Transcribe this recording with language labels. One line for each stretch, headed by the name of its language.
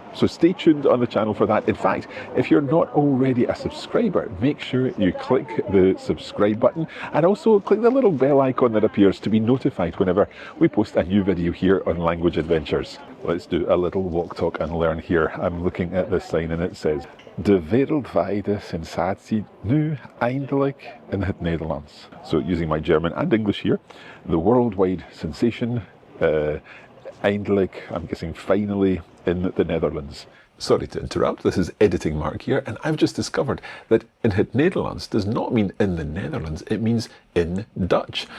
English: So stay tuned on the channel for that. In fact, if you're not already a subscriber, make sure you click the subscribe button and also click the little bell icon that appears to be notified whenever we post a new video here on Language Adventures. Let's do a little walk, talk and learn here. I'm looking at this sign and it says
Dutch: de wereldwijde sensatie nu eindelijk in het Nederlands.
English: So using my German and English here, the worldwide sensation, eindelijk, I'm guessing finally, in the Netherlands. Sorry to interrupt, this is editing Mark here, and I've just discovered that
Dutch: in het Nederlands
English: does not mean in the Netherlands, it means in Dutch.